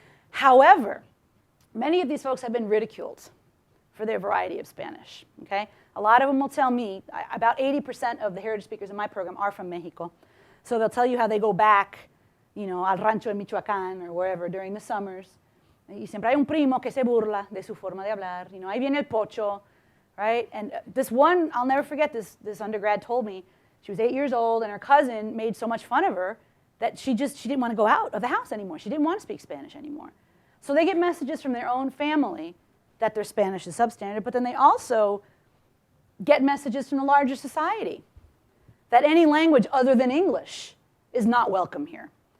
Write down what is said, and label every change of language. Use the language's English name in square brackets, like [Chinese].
[English] However, many of these folks have been ridiculed for their variety of Spanish, okay? A lot of them will tell me, about 80% of the heritage speakers in my program are from Mexico. So they'll tell you how they go back, you know, [Spanish] al rancho en Michoacán [English] or wherever during the summers. [Spanish] Y siempre hay un primo que se burla de su forma de hablar. [English] You know, [Spanish] ahí viene el pocho, [English] right? And this one, I'll never forget, this undergrad told me, she was 8 years old and her cousin made so much fun of her that she didn't want to go out of the house anymore. She didn't want to speak Spanish anymore. So they get messages from their own family that their Spanish is substandard, but then they also get messages from the larger society that any language other than English is not welcome here.